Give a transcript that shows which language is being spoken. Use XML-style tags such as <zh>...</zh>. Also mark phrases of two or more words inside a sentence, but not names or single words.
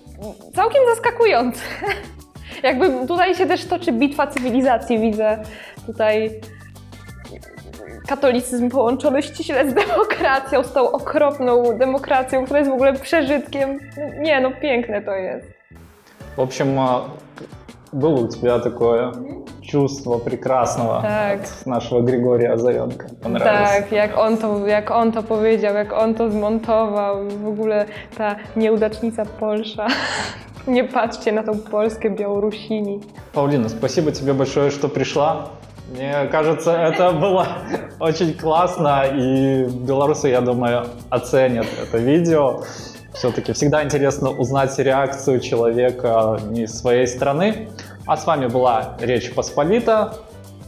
<pl>To było całkiem zaskakujące. Jakby tutaj się też toczy bitwa cywilizacji, widzę tutaj katolicyzm połączony ściśle z demokracją, z tą okropną demokracją, która jest w ogóle przeżytkiem. Nie, no piękne to jest.</pl> <ru>В общем, было у тебя такое чувство прекрасного Так. от нашего Григория Озаренко. Понравилось?</ru> <pl>Tak, jak on to powiedział, jak on to zmontował, w ogóle ta nieudacznica Polsza. Nie patrzcie na tą Polskę Białorusini.</pl> <ru>Паулина, спасибо тебе большое, что пришла. Мне кажется, это было очень классно, и белорусы, я думаю, оценят это видео. Все-таки всегда интересно узнать реакцию человека не из своей страны. А с вами была Речь Посполита.</ru>